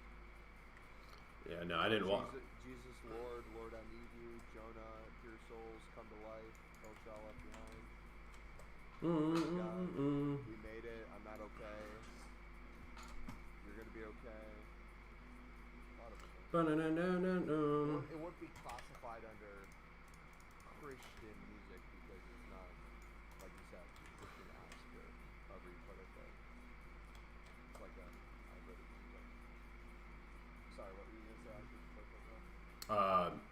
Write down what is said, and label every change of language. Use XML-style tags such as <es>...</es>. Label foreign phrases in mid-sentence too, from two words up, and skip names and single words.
<en>Yeah, no, I didn't watch. Jesus Lord, Lord I need you, Jonah, pure souls, come to life, don't y'all left behind. God, we made it, I'm not okay. You're gonna be okay. Ba-na-na-na-na-na. It would be classified under Christian music because it's not, like you said, Christian-esque or however you put it, but it's like a hybrid. Sorry, what were you gonna say? I should put that down.</en>